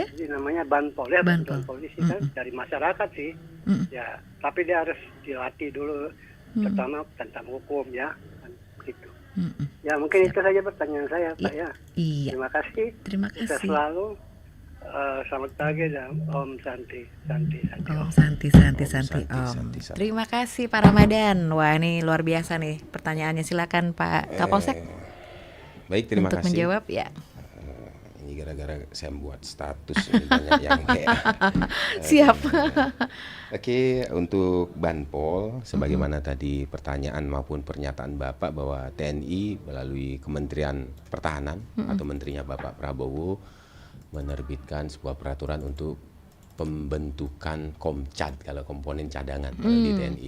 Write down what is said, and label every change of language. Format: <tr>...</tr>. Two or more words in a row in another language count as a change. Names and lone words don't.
<id>Jadi namanya banpol ya, bantuan polisi kan dari masyarakat sih. Ya, tapi dia harus dilatih dulu, terutama tentang hukum ya, gitu. Mm-mm. Ya mungkin Siap. itu saja pertanyaan saya Pak ya. Iya, Terima kasih. terima Sukses kasih. selalu. Selamat pagi dan</id> <sa>Om Santi. Om Santi, Santi, Om Santi, Santi, Om. Santi, Santi.</sa> <id>Terima kasih Pak Ramadan. Wah, ini luar biasa nih pertanyaannya. Silakan Pak Kapolsek Baik, terima untuk kasih. menjawab ya. Ini gara-gara saya buat status ini banyak yang kayak. Siap. Oke, untuk Banpol, sebagaimana tadi pertanyaan maupun pernyataan Bapak bahwa TNI melalui Kementerian Pertahanan atau menterinya Bapak Prabowo menerbitkan sebuah peraturan untuk pembentukan Komcad kalau komponen cadangan kalau di TNI.</id>